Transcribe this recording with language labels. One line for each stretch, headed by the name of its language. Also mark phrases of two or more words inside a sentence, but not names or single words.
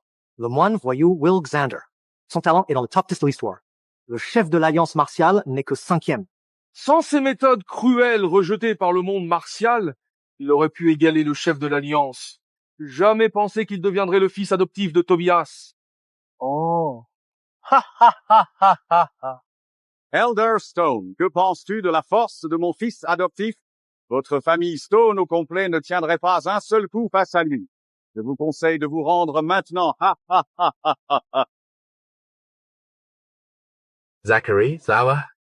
French: Le moine voyou Will Xander. Son talent est dans le top 10 de l'histoire. Le chef de l'Alliance martiale n'est que 5e. Sans ces méthodes cruelles rejetées par le monde martial, il aurait pu égaler le chef de l'Alliance. Jamais pensé qu'il deviendrait le fils adoptif de Tobias. Oh. Ha ha ha ha ha ha. Elder Stone, que penses-tu de la force de mon fils adoptif? Votre famille Stone au complet ne tiendrait pas un seul coup face à lui. Je vous conseille de vous rendre maintenant. Ha ha ha ha ha ha. Zachary, ça va?